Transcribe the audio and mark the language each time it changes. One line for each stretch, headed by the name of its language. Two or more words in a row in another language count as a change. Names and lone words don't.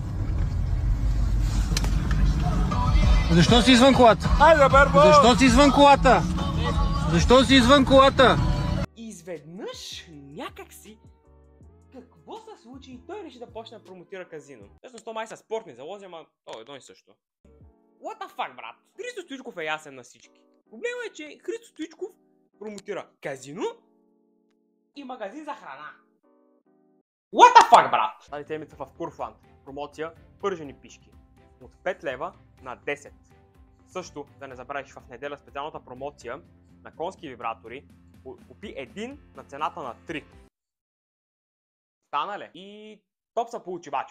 Bulgarian: Защо си извън колата? Хайде, Бербо! Защо си извън колата? Защо си извън колата? Изведнъж някакси какво се случи и той реши да почне да промотира казино. Всъщност то май са спортни залози, ама то е едно и също.
English: What the fuck,
Bulgarian: брат? Христо Стоичков е ясен на всички. Проблемът е, че Христо Стоичков промотира казино и магазин за храна.
English: What the fuck,
Bulgarian: брат? Тази темица в Курфланд. Промоция пържени пишки. От 5 лева на 10. Също да не забравиш в неделя специалната промоция на конски вибратори. Купи един на цената на 3. Стана ли? И топ са получи, бачо.